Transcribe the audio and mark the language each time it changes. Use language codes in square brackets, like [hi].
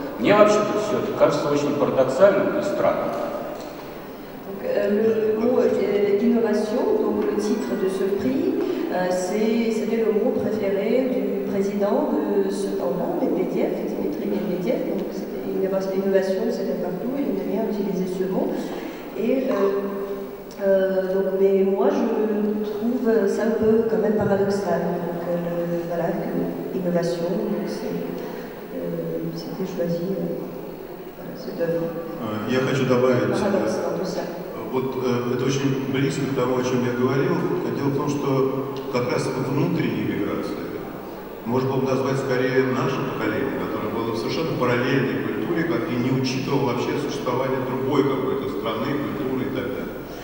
[ru] Мне вообще-то все это кажется очень парадоксальным и странным. [fr] Le mot innovation, donc le titre de ce prix, c'était le mot préféré du président de ce temps-là, Medvedev, Dmitri Medvedev. Donc innovation, c'était partout, il aimait bien utiliser ce mot. Et donc, mais moi, je trouve ça un peu quand même paradoxal. Donc, voilà, que innovation, c'était choisi cette œuvre. [ru] Я хочу добавить, [fr] Paradoxe dans tout ça. [ru] вот это очень близко к тому, о чем я говорил. Дело в том, что как раз внутренней миграции можно было назвать скорее наше поколение, которое было в совершенно параллельной культуре и не учитывало вообще существование другой какой-то страны, культуры и так далее.